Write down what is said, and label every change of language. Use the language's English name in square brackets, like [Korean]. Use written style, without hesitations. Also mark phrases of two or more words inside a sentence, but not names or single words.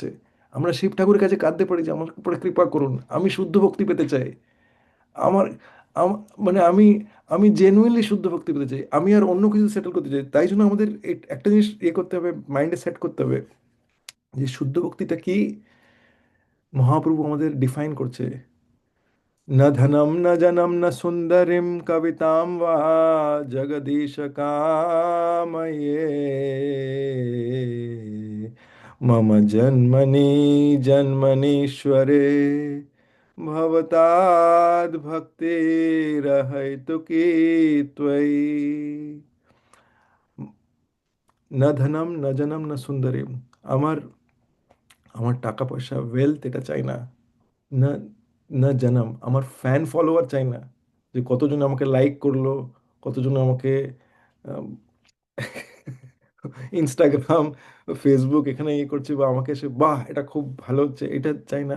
[Bangla] আমরা শিব ঠাকুরের কাছে কাঁদতে পারি যে আমার উপরে কৃপা করুন, আমি শুদ্ধ ভক্তি পেতে চাই। আমার মানে আমি আমি জেনুইনলি শুদ্ধ ভক্তি পেতে চাই, আমি আর অন্য কিছু সেটেল করতে চাই। তাই জন্য আমাদের একটা জিনিস ইয়ে করতে হবে, মাইন্ডে সেট করতে হবে যে শুদ্ধ ভক্তিটা কি। মহাপ্রভু আমাদের ডিফাইন করছে, [Sanskrit] न धनं न जनं न सुन्दरीं कवितां वा जगदीश कामये, मम जन्मनि जन्मनीश्वरे भवताद् भक्तिरहैतुकी त्वयि। न धनम न जनम न सुंदरीम। [Bangla] আমার আমার টাকা পয়সা ওয়েলথ এটা চাই না। না, [Sanskrit] না জানাম [Bangla] আমার [English] fan follower [Bangla] চাই না, যে কতজন আমাকে লাইক করলো, কতজন আমাকে ইনস্টাগ্রাম ফেসবুক এখানে ইয়ে করছে, বা আমাকে এসে বাহ এটা খুব ভালো হচ্ছে, এটা চাই না।